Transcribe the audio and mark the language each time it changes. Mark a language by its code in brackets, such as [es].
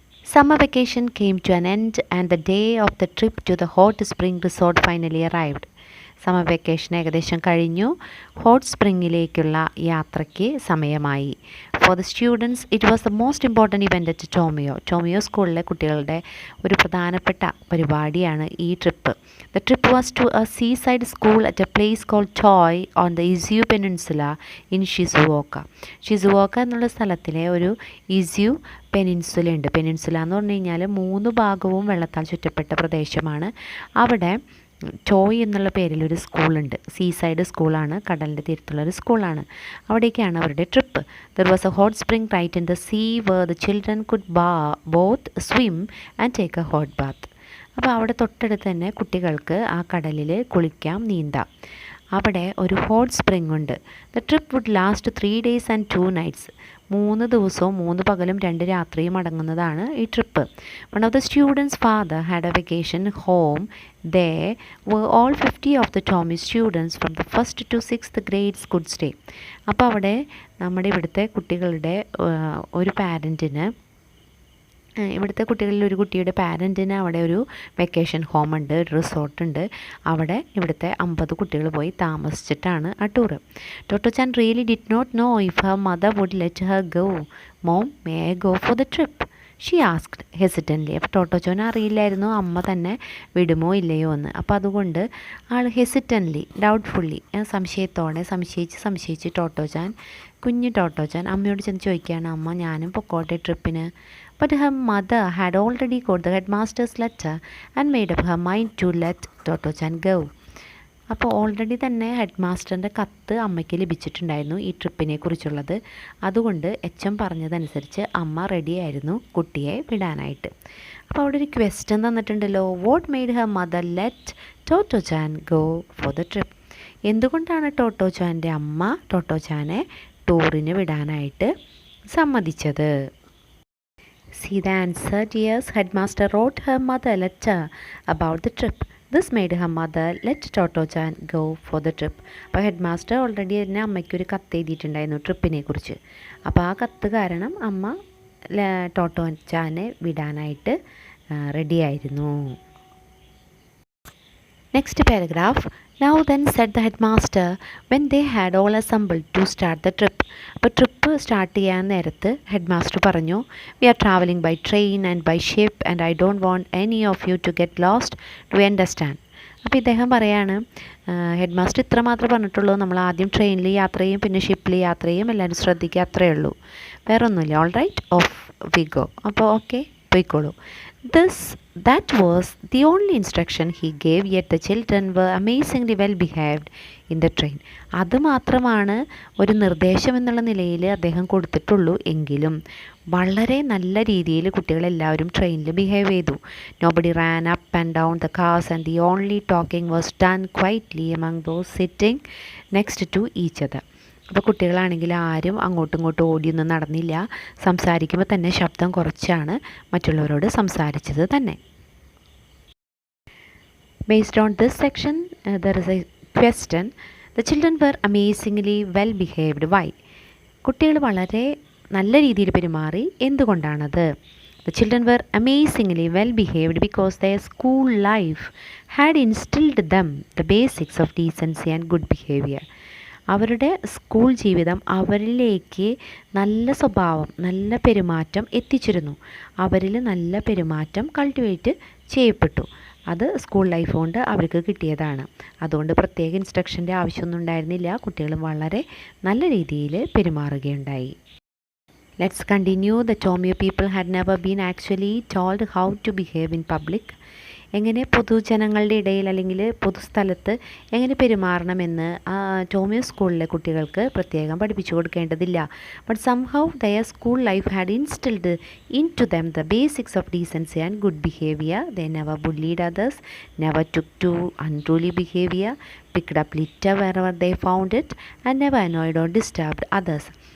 [en] Summer vacation came to an end and the day of the trip to the hot spring resort finally arrived. [ml] Summer vacation ഏകദേശം കഴിഞ്ഞു, hot സ്പ്രിങ്ങിലേക്കുള്ള യാത്രയ്ക്ക് സമയമായി. [en] for the students it was the most important event at [ml] ടോമിയോ സ്കൂളിലെ കുട്ടികളുടെ ഒരു പ്രധാനപ്പെട്ട പരിപാടിയാണ് ഈ trip. [en] the trip was to a seaside school at a place called Toi on the Izu peninsula in Shizuoka [ml] എന്നുള്ള സ്ഥലത്തിലെ ഒരു ഇസ്യു പെനിൻസുല ഉണ്ട്. പെനിൻസുല എന്ന് പറഞ്ഞു കഴിഞ്ഞാൽ 3 ഭാഗവും വെള്ളത്താൽ ചുറ്റപ്പെട്ട പ്രദേശമാണ്. അവിടെ ടോയ് എന്നുള്ള പേരിലൊരു സ്കൂളുണ്ട്. സീ സൈഡ് സ്കൂളാണ്, കടലിൻ്റെ തീരത്തുള്ളൊരു സ്കൂളാണ്. അവിടേക്കാണ് അവരുടെ trip. [en] There was a hot spring right in the sea where the children could both swim and take a hot bath. [ml] അപ്പോൾ അവിടെ തൊട്ടടുത്ത് തന്നെ കുട്ടികൾക്ക് ആ കടലിൽ കുളിക്കാം, നീന്താം. അവിടെ ഒരു ഹോട്ട് സ്പ്രിംഗ് ഉണ്ട്. [en] The trip would last 3 days and 2 nights. [ml] 3 ദിവസവും 3 പകലും 2 രാത്രിയും അടങ്ങുന്നതാണ് ഈ trip. [en] One of the students father had a vacation home. There were all 50 of the Tommy students from the 1st to 6th grades could stay. [ml] അപ്പോൾ അവിടെ നമ്മുടെ ഇവിടുത്തെ കുട്ടികളുടെ ഒരു പാരൻറ്റിന്, ഇവിടുത്തെ കുട്ടികളിൽ ഒരു കുട്ടിയുടെ പാരൻറ്റിന് അവിടെ ഒരു വെക്കേഷൻ ഹോം ഉണ്ട്, ഒരു റിസോർട്ടുണ്ട്. അവിടെ ഇവിടുത്തെ 50 കുട്ടികൾ പോയി താമസിച്ചിട്ടാണ് ആ tour. [en] Totto chan really did not know if her mother would let her go. Mom, may I go for the trip? She asked hesitantly. [ml] അപ്പോൾ ടോട്ടോച്ചോന് അറിയില്ലായിരുന്നു അമ്മ തന്നെ വിടുമോ ഇല്ലയോ എന്ന്. അപ്പോൾ അതുകൊണ്ട് ആൾ ഹെസിറ്റൻ്റ്ലി, ഡൗട്ട്ഫുള്ളി, സംശയിച്ച് കുഞ്ഞു ടോട്ടോച്ചാൻ അമ്മയോട് ചെന്ന് ചോദിക്കുകയാണ്, അമ്മ ഞാനും പൊക്കോട്ടെ ട്രിപ്പിന്? [en] But her mother had already got the headmaster's letter and made up her mind to let Toto-chan go. [ml] അപ്പോൾ ഓൾറെഡി തന്നെ ഹെഡ് മാസ്റ്ററിൻ്റെ കത്ത് അമ്മയ്ക്ക് ലഭിച്ചിട്ടുണ്ടായിരുന്നു ഈ ട്രിപ്പിനെ കുറിച്ചുള്ളത്. അതുകൊണ്ട് എച്ച് പറഞ്ഞതനുസരിച്ച് അമ്മ റെഡിയായിരുന്നു കുട്ടിയെ വിടാനായിട്ട്. അപ്പോൾ അവിടെ ഒരു question തന്നിട്ടുണ്ടല്ലോ, [en] What made her mother let Totto chan go for the trip? [ml] എന്തുകൊണ്ടാണ് ടോട്ടോ-ചാൻ്റെ അമ്മ ടോട്ടോ-ചാനെ ടൂറിന് വിടാനായിട്ട് സമ്മതിച്ചത്? [en] See the answer, dears. Headmaster wrote her mother a letter about the trip. This made her mother let Toto-chan go for the trip. [ml] അപ്പോൾ head master already തന്നെ അമ്മയ്ക്കൊരു കത്ത് എഴുതിയിട്ടുണ്ടായിരുന്നു ട്രിപ്പിനെ കുറിച്ച്. അപ്പോൾ ആ കത്ത് കാരണം അമ്മ ടോട്ടോ-ചാനെ വിടാനായിട്ട് റെഡിയായിരുന്നു. [en] Next paragraph. Now then said the headmaster when they had all assembled to start the trip. [ml] അപ്പോൾ ട്രിപ്പ് സ്റ്റാർട്ട് ചെയ്യാൻ നേരത്ത് ഹെഡ് മാസ്റ്റർ പറഞ്ഞു, [en] We are travelling by train and by ship and I don't want any of you to get lost to understand. [ml] അപ്പോൾ ഇദ്ദേഹം പറയാണ്, head master ഇത്ര മാത്രമേ പറഞ്ഞിട്ടുള്ളൂ, നമ്മൾ ആദ്യം ട്രെയിനിൽ യാത്ര ചെയ്യും, പിന്നെ ഷിപ്പിൽ യാത്ര ചെയ്യും, എല്ലാവരും ശ്രദ്ധിക്കുക, അത്രയേ ഉള്ളൂ, വേറെ ഒന്നുമില്ല. [en] All right, off we go. [ml] അപ്പോൾ ഓക്കെ, പോയിക്കോളൂ. [en] That was the only instruction he gave, yet the children were amazingly well behaved in the train. [ml] അത് മാത്രമാണ് ഒരു നിർദ്ദേശം എന്നുള്ള നിലയിൽ അദ്ദേഹം കൊടുത്തിട്ടുള്ളൂ. എങ്കിലും വളരെ നല്ല രീതിയിൽ കുട്ടികളെല്ലാവരും ട്രെയിനിൽ ബിഹേവ് ചെയ്തു. [en] Nobody ran up and down the cars and the only talking was done quietly among those sitting next to each other. [ml] അപ്പോൾ കുട്ടികളാണെങ്കിൽ ആരും അങ്ങോട്ടും ഇങ്ങോട്ടും ഓടിയൊന്നും നടന്നില്ല. സംസാരിക്കുമ്പോൾ തന്നെ ശബ്ദം കുറച്ചാണ് മറ്റുള്ളവരോട് സംസാരിച്ചത് തന്നെ. [en] Based on this section, there is a question. The children were amazingly well behaved. Why? [ml] കുട്ടികൾ വളരെ നല്ല രീതിയിൽ പെരുമാറി, എന്തുകൊണ്ടാണത്? [en] The children were amazingly well behaved because their school life had instilled them the basics of decency and good behavior. [ml] അവരുടെ school ജീവിതം അവരിലേക്ക് നല്ല സ്വഭാവം, നല്ല പെരുമാറ്റം എത്തിച്ചിരുന്നു. അവരിൽ നല്ല പെരുമാറ്റം കൾട്ടിവേറ്റ് ചെയ്യപ്പെട്ടു. അത് സ്കൂൾ ലൈഫ് കൊണ്ട് അവർക്ക് കിട്ടിയതാണ്. അതുകൊണ്ട് പ്രത്യേക ഇൻസ്ട്രക്ഷൻ്റെ ആവശ്യമൊന്നും ഉണ്ടായിരുന്നില്ല. കുട്ടികൾ വളരെ നല്ല രീതിയിൽ പെരുമാറുകയുണ്ടായി. [en] Let's continue. The Tomio people had never been actually told how to behave in public. [ml] എങ്ങനെ പൊതുജനങ്ങളുടെ ഇടയിൽ അല്ലെങ്കിൽ പൊതുസ്ഥലത്ത് എങ്ങനെ പെരുമാറണമെന്ന് ടോമിയോ സ്കൂളിലെ കുട്ടികൾക്ക് പ്രത്യേകം പഠിപ്പിച്ചു കൊടുക്കേണ്ടതില്ല. [en] But somehow their school life had instilled into them the basics of decency and good behaviour. They never bullied others, never took to unruly behaviour, picked up litter wherever they found it and never annoyed or disturbed others.